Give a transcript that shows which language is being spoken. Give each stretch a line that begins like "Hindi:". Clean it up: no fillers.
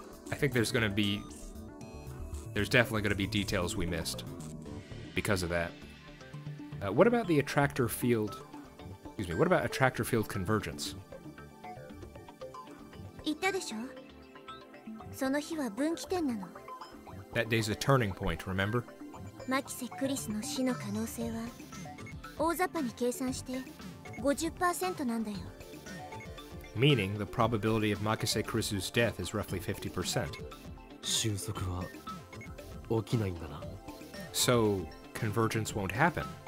English: I think there's definitely going to be details we missed because of that. What about the attractor field? Excuse me. What about attractor field convergence?
Japanese: 言ったでしょ？その日は分岐点なの。
English: That day's a turning point, remember?
Japanese: マキセ・クリスの死の可能性は大雑把に計算して 50% なんだよ。
English: Meaning the probability of Makise Krisu's death is roughly 50%.
Japanese: 収束は起きないんだな。
English: So convergence won't happen.